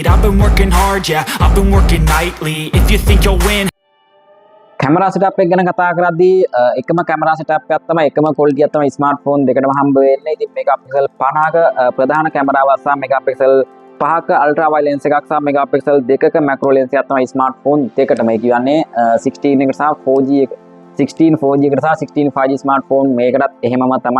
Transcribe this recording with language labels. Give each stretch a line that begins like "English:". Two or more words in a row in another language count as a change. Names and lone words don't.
English: I've been working hard, yeah, I've been working nightly. If you think you'll win. camera setup
Sinhala: එක ගැන කතා කරද්දී එකම
English: camera setup
Sinhala: එකක් තමයි එකම ක්වොලිටි එකක් තමයි ස්මාර්ට්ෆෝන් දෙකටම හම්බ වෙන්නේ. ඉතින් මෙගාපික්සල් 50ක ප්‍රධාන කැමරාවක් සහ මෙගාපික්සල් 5ක
English: ultra wide lens
Sinhala: එකක් සහ මෙගාපික්සල් 2ක
English: macro lens
Sinhala: එකක් තමයි ස්මාර්ට්ෆෝන් දෙකටම. ඒ කියන්නේ 16 එකට සහ 4G එක 16 4G එකට සහ 16 5G ස්මාර්ට්ෆෝන් මේකටත් එහෙමම තමයි.